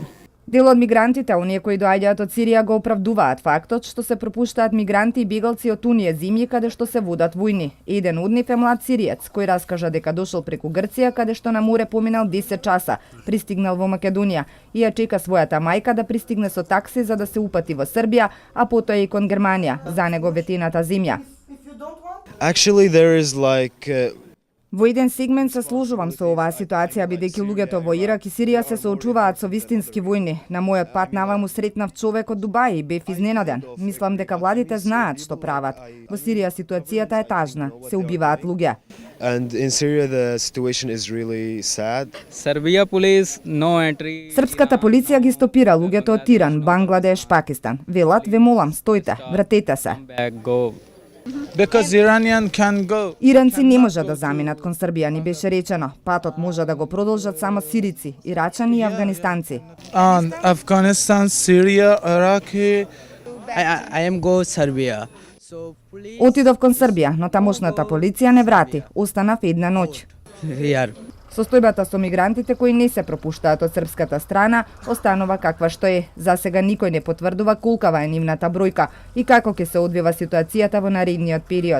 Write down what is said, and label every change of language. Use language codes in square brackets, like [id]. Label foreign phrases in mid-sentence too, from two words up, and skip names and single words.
[mk] Дел од мигрантите, оние кои доаѓаат од Сирија, го оправдуваат фактот што се пропуштаат мигранти и бегалци од оние земји каде што се водат војни. Еден од нив е млад сириец, кој раскажа дека дошол преку Грција, каде што на море поминал 10 часа, пристигнал во Македонија и ја чека својата мајка да пристигне со такси за да се упати во Србија, а потоа и кон Германија, за него ветената земја. [en] Actually, there is [mk] Во еден сегмент се сложувам со оваа ситуација, бидејќи луѓето во Ирак и Сирија се соочуваат со вистински војни. На мојот пат наваму сретнав човек од Дубај и бев изненаден. Мислам дека владите знаат што прават. Во Сирија ситуацијата е тажна, се убиваат луѓе. [en] And in Syria the situation is really sad. Serbia police no entry. [mk] Српската полиција ги стопира луѓето од Иран, Бангладеш, Пакистан. Велат, ве молам, стојте, вратете се. [en] Because Iranian can go. [mk] Иранци не можат да заминат кон Србија, ни беше речено. Патот може да го продолжат само сирици, ирачани и афганистанци. [en] Afghanistan, Syria, Iraq. I am go Serbia. [mk] Отидов кон Србија, но тамошната полиција не врати. Останав една ноќ. Состојбата со мигрантите кои не се пропуштаат од српската страна останува каква што е. За сега никој не потврдува колкава е нивната бројка и како ќе се одвива ситуацијата во наредниот период.